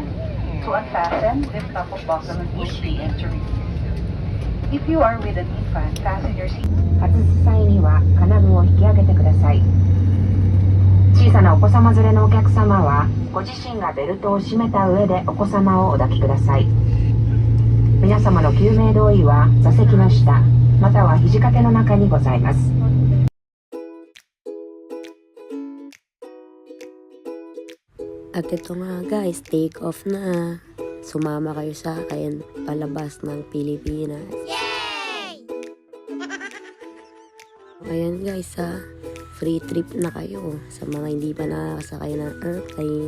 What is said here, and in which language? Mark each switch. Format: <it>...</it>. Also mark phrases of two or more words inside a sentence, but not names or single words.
<en>To unfasten, lift up of buckle and push the end to release. If you are with an infant, fasten your seat.</en> <ja>外す際には金具を引き上げてください。小さなお子様連れのお客様はご自身がベルトを締めた上でお子様をお抱きください。皆様の救命胴衣は座席の下または肘掛けの中にございます。</ja> <tl>At ito nga guys,</tl> <en>take off</en> <tl>na. Sumama kayo sa akin palabas ng Pilipinas. Yay! Ayan guys</tl> <en>free trip</en> <tl>na kayo sa mga hindi pa nakakasakay ng airplane.</tl>